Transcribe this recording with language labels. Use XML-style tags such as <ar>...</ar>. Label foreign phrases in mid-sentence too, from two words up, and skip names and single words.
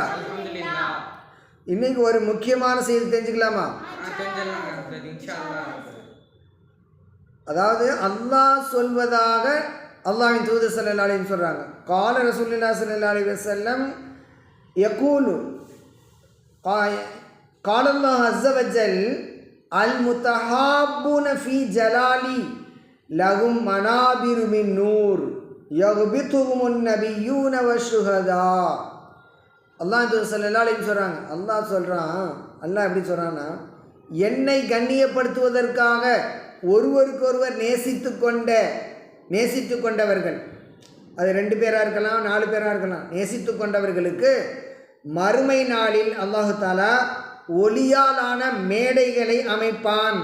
<ta>இன்னைக்கு ஒரு முக்கியமான செய்தி தெரிஞ்சுக்கலாமா? அதாவது அல்லாஹ் சொல்வதாக அல்லாஹ்வின் தூதர்</ta> <ar>صلى الله عليه وسلم</ar> <ta>சொல்றாங்க.</ta> <ar>قال رسول الله صلى الله عليه وسلم يقول قال الله عز وجل المتحابون في جلالي لهم منابر من نور يغبطهم النبيون والشهداء.</ar> <ta>அல்லாஹ்</ta> <ar>صلى الله عليه</ar> <ta>சொல்கிறாங்க. அல்லாஹ் சொல்கிறான், அல்லாஹ் எப்படி சொல்கிறான்னா, என்னை கண்ணியப்படுத்துவதற்காக ஒருவருக்கொருவர் நேசித்து கொண்டவர்கள், அது 2 பேராக இருக்கலாம் 4 பேராக இருக்கலாம், நேசித்து கொண்டவர்களுக்கு மறுமை நாளில்</ta> <ar>الله تعالى</ar> <ta>ஒளியாலான மேடைகளை அமைப்பான்.</ta>